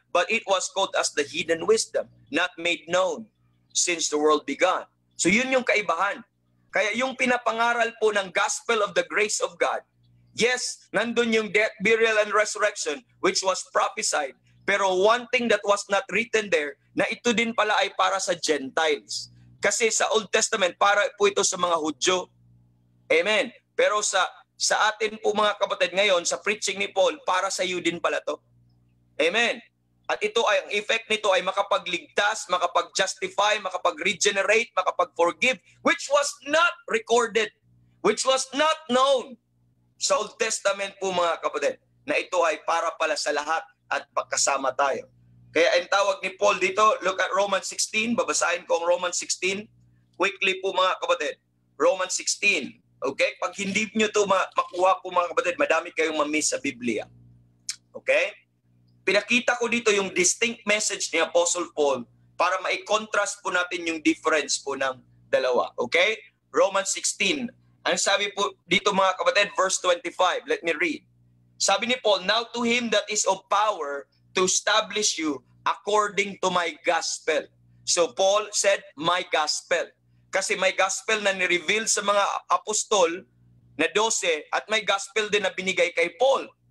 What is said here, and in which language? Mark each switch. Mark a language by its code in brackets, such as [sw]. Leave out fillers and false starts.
[en] But it was called as the hidden wisdom, not made known since the world began. [tl] So yun yung kaibahan. Kaya yung pinapangaral po ng [en] gospel of the grace of God, [tl] yes, nandun yung death, burial, and resurrection, [en] which was prophesied. [tl] Pero [en] one thing that was not written there, [tl] na ito din pala ay para sa Gentiles. Kasi sa Old Testament, para po ito sa mga Hudyo. Amen. Pero sa atin po mga kapatid ngayon, sa preaching ni Paul, para sa iyo din pala to. Amen. At ito ay, ang effect nito ay makapagligtas, makapag-justify, makapag-regenerate, makapag-forgive, [en] which was not recorded, which was not known [tl] sa Old Testament po mga kapatid, na ito ay para pala sa lahat at pagkasama tayo. Kaya ang tawag ni Paul dito, look at Romans 16, babasahin ko ang Romans 16, quickly po mga kapatid. Romans 16, okay? Pag hindi nyo ito makuha po mga kapatid, madami kayong mamiss sa Biblia. Okay? Pinakita ko dito yung distinct message ni Apostle Paul para ma-contrast po natin yung difference po ng dalawa. Okay? Romans 16. Ang sabi po dito mga kapatid, verse 25. [en] Let me read. [tl] Sabi ni Paul, [en] now to him that is of power to establish you according to my gospel. So Paul said, my gospel. [tl] Kasi may gospel na ni-reveal sa mga apostol na 12 at may gospel din na binigay kay Paul.